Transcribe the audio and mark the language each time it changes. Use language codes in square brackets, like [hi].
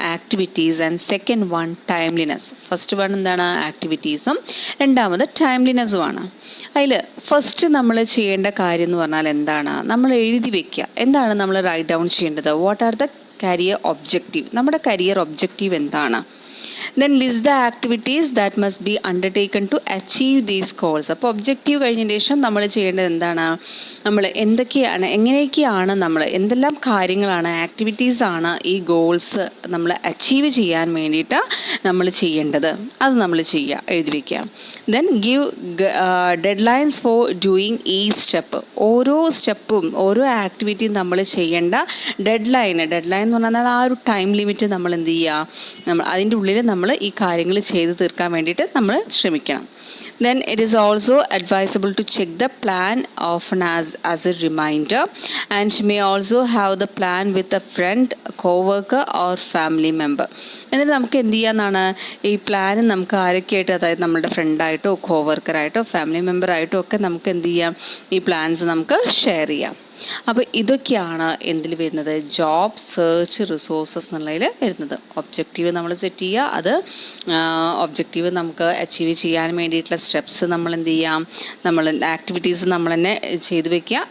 [en] Activities and second one timeliness. First one [ml] എന്താണ്? ആക്ടിവിറ്റീസും രണ്ടാമത് ടൈംലിനെസ്സുമാണ്. അതിൽ ഫസ്റ്റ് നമ്മൾ ചെയ്യേണ്ട കാര്യം എന്ന് പറഞ്ഞാൽ എന്താണ്? നമ്മൾ എഴുതി വെക്കുക. എന്താണ് നമ്മൾ റൈറ്റ് ഡൗൺ ചെയ്യേണ്ടത്? [en] what are the career objective, [ml] നമ്മുടെ കരിയർ ഒബ്ജക്റ്റീവ് എന്താണ്? [en] Then list the activities that must be undertaken to achieve these goals. [ml] അപ്പോൾ ഒബ്ജക്റ്റീവ് കഴിഞ്ഞതിന് ശേഷം നമ്മൾ ചെയ്യേണ്ടത് എന്താണ്? നമ്മൾ എങ്ങനെയൊക്കെയാണ് എന്തെല്ലാം കാര്യങ്ങളാണ്, ആക്ടിവിറ്റീസ് ആണ് ഈ ഗോൾസ് നമ്മൾ അച്ചീവ് ചെയ്യാൻ വേണ്ടിയിട്ട് നമ്മൾ ചെയ്യേണ്ടത്, അത് നമ്മൾ ചെയ്യുക, എഴുതി വയ്ക്കുക. [en] Then give deadlines for doing each step. [ml] ഓരോ സ്റ്റെപ്പും ഓരോ ആക്ടിവിറ്റിയും നമ്മൾ ചെയ്യേണ്ട ഡെഡ്ലൈൻ എന്ന് പറഞ്ഞാൽ ആ ഒരു ടൈം ലിമിറ്റ് നമ്മൾ എന്ത് ചെയ്യുക? അതിൻ്റെ ഉള്ളിൽ നമ്മൾ ഈ കാര്യങ്ങൾ ചെയ്ത് തീർക്കാൻ വേണ്ടിയിട്ട് നമ്മൾ ശ്രമിക്കണം. [en] Then it is also advisable to check the plan often as a reminder, and may also have the plan with a friend, co-worker or family member. [ml] എന്നിട്ട് നമുക്ക് എന്ത് ചെയ്യാന്നാണ്, ഈ പ്ലാൻ നമുക്ക് ആരൊക്കെയായിട്ട്, അതായത് നമ്മുടെ ഫ്രണ്ടായിട്ടോ കോവർക്കറായിട്ടോ ഫാമിലി മെമ്പറായിട്ടോ ഒക്കെ നമുക്ക് എന്ത് ചെയ്യാം, ഈ പ്ലാൻസ് നമുക്ക് ഷെയർ ചെയ്യാം. അപ്പോൾ ഇതൊക്കെയാണ് എന്തിൽ വരുന്നത്, ജോബ് സെർച്ച് റിസോഴ്സസ് എന്നുള്ളതിൽ വരുന്നത്. ഒബ്ജക്റ്റീവ് നമ്മൾ സെറ്റ് ചെയ്യുക, അത് ഒബ്ജക്റ്റീവ് നമുക്ക് അച്ചീവ് ചെയ്യാൻ വേണ്ടിയിട്ടുള്ള സ്റ്റെപ്സ് നമ്മൾ എന്ത് ചെയ്യാം, നമ്മൾ ആക്ടിവിറ്റീസ് നമ്മൾ തന്നെ ചെയ്ത് വെക്കുക.